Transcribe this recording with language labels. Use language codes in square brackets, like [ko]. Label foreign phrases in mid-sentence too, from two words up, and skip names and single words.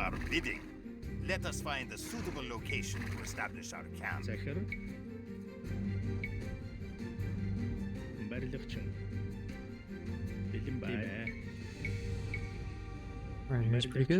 [en] bidding. Let us find a suitable location to establish our camp. [mn] захир барилгачин бэлэн байна. [en] Right, here's pretty good.